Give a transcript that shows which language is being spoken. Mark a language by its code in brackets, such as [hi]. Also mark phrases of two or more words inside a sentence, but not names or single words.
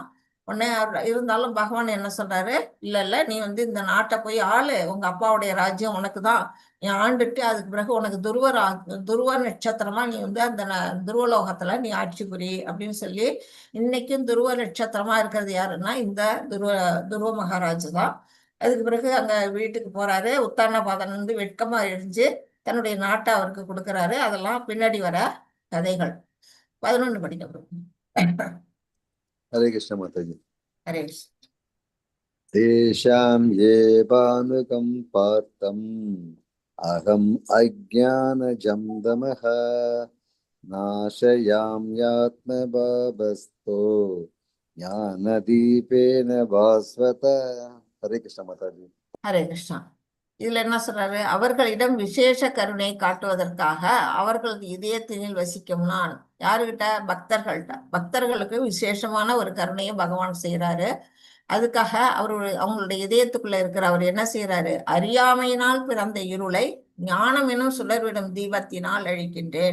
[ta] உடனே இருந்தாலும் பகவான் என்ன சொல்றாரு, இல்ல இல்ல நீ வந்து இந்த நாட்டை போய் ஆளு, உங்க அப்பாவுடைய ராஜ்யம் உனக்கு தான், நீ ஆண்டுட்டு அதுக்கு பிறகு உனக்கு துருவ நட்சத்திரமா நீ வந்து அந்த துருவலோகத்துல நீ ஆட்சி புரி அப்படின்னு சொல்லி, இன்னைக்கும் துருவ நட்சத்திரமா இருக்கிறது யாருன்னா இந்த துருவ மகாராஜ் தான். அதுக்கு பிறகு அங்க வீட்டுக்கு போறாரு. உத்தானபாதன் வந்து வெட்கமா எரிஞ்சு தன்னுடைய நாட்டை அவருக்கு கொடுக்கறாரு. அதெல்லாம் பின்னாடி வர கதைகள். 11 படிக்க. [hi] हरे कृष्ण माता जी। हरे कृष्ण। [sa] तेषां ये भानुकं पार्थम् अहम् अज्ञानजं दमः नाशयाम्यात्मभावस्तो ज्ञानदीपेन भास्वत। [hi] हरे कृष्ण माता जी। [ta] ஹரே கிருஷ்ணா. இதுல என்ன சொல்றாரு, அவர்களிடம் விசேஷ கருணை காட்டுவதற்காக அவர்களது இதயத்தினில் வசிக்கும் நான். யாருகிட்ட? பக்தர்கள்ட்ட. பக்தர்களுக்கு விசேஷமான ஒரு கருணையை பகவான் செய்யறாரு. அதுக்காக அவங்களுடைய இதயத்துக்குள்ள இருக்கிற அவர் என்ன செய்யறாரு, அறியாமையினால் பிறந்த இருளை ஞானம் எனும் சுடர்விடும் தீபத்தினால் அழிக்கின்றேன்.